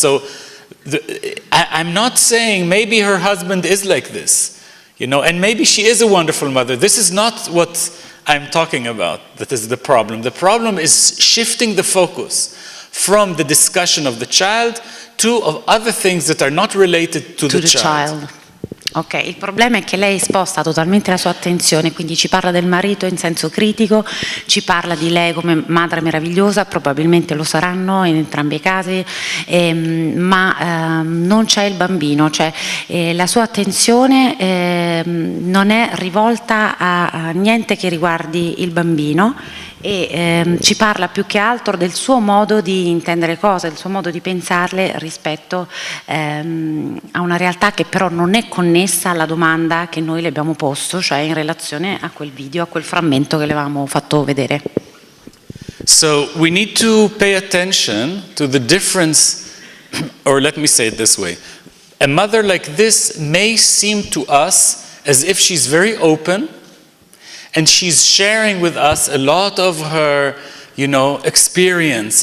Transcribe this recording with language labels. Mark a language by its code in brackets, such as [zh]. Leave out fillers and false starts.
[en] So I'm not saying maybe her husband is like this, and maybe she is a wonderful mother. This is not what I'm talking about. That is the problem. The problem is shifting the focus from the discussion of the child to other things that are not related to the child. [it] Ok, il problema è che lei sposta totalmente la sua attenzione, quindi ci parla del marito in senso critico, ci parla di lei come madre meravigliosa, probabilmente lo saranno in entrambi i casi, ma non c'è il bambino, cioè la sua attenzione non è rivolta a niente che riguardi il bambino e ci parla più che altro del suo modo di intendere le cose, del suo modo di pensarle rispetto a una realtà che però non è connessa alla domanda che noi le abbiamo posto, cioè in relazione a quel video, a quel frammento che le avevamo fatto vedere. [en] So we need to pay attention to the difference, or let me say it this way. A mother like this may seem to us as if she's very open, and she's sharing with us a lot of her, experience.